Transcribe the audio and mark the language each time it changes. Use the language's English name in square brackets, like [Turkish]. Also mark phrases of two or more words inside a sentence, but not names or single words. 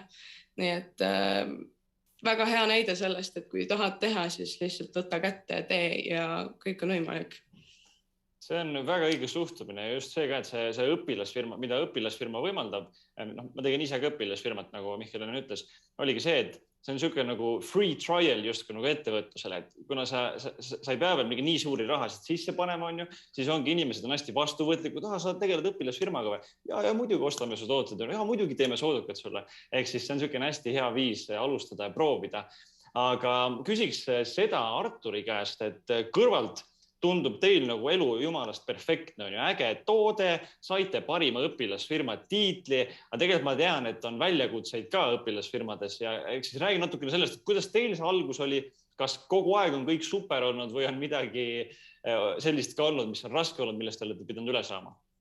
[Estonian] Nii et väga hea näide sellest, et kui tahad teha, siis lihtsalt võtta kätte ja tee ja kõik on võimalik. See on väga õige suhtumine ja just see ka, et see õpilasfirma, mida õpilasfirma võimaldab, ma tegin ise ka õpilasfirmat, nagu Mihkel ütles, oligi see, et see on selline nagu [English] free trial [Estonian] just nagu ettevõtlusele, et kuna sa ei pea veel mingi nii suuri rahasid sisse panema, siis ongi inimesed on hästi vastuvõtlikud, sa tegeled õpilasfirmaga või? Ja muidugi ostame su tooted, ja muidugi teeme soodukat sulle. Ehk siis see on selline hästi hea viis alustada ja proovida. Aga küsiks seda Arturi käest, et kõrvalt tundub teil nagu elu jumalast perfektne, on ju äge toode, saite parima õpilasfirma tiitli, aga tegelikult ma tean, et on väljakutseid ka õpilasfirmades ja eks siis räägi natukene sellest, et kuidas teil see algus oli, kas kogu aeg on kõik super olnud või on midagi sellist ka olnud, mis on raske olnud, millest te olete pidanud üle saama?